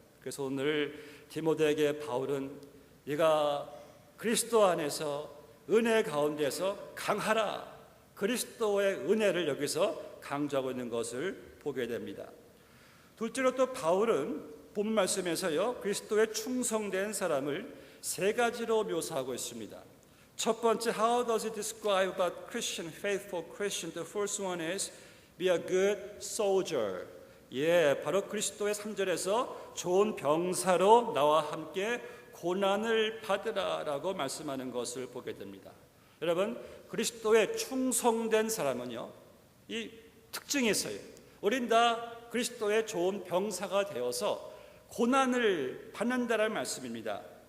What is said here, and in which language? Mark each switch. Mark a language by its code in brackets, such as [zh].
[ko] 그래서 오늘 디모데에게 바울은 네가 그리스도 안에서 은혜 가운데서 강하라, 그리스도의 은혜를 여기서 강조하고 있는 것을 보게 됩니다. 둘째로 또 바울은 본 말씀에서요, 그리스도에 충성된 사람을 세 가지로 묘사하고 있습니다. 첫 번째, [en] how does it describe about Christian, faithful Christian? The first one is be a good soldier. [ko] 예, 바로 그리스도의 3절에서 좋은 병사로 나와 함께 고난을 받으라라고 말씀하는 것을 보게 됩니다. 여러분, 그리스도에 충성된 사람은요, 이 특징이 있어요. 우린 다 그리스도의 좋은 병사가 되어서 고난을 받는다라는 말씀입니다.